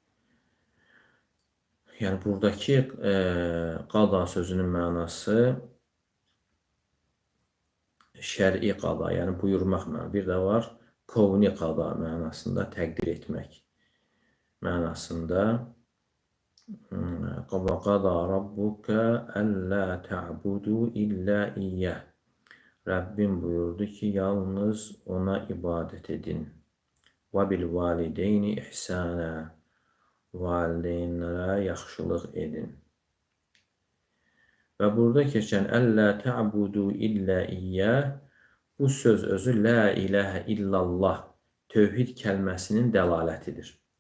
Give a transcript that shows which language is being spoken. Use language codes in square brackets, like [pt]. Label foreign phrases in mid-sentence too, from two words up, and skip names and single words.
[az] Yəni buradakı qada sözünün mənası şər'i qada, yəni buyurmaq mənası. Bir də var kovni qada mənasında, təqdir etmək mənasında. [ar] وقضى ربك ألا تعبدوا إلا إياه. [az] Rəbbim buyurdu ki, yalnız ona ibadət edin. [ar] وبالوالدين إحسانا. [az] Valideynlərə yaxşılıq edin. Və burada keçən [ar] ألا تعبدوا إلا إياه, [az] bu söz özü [ar] لا إله إلا الله, [az] tövhid kəlməsinin dəlalətidir.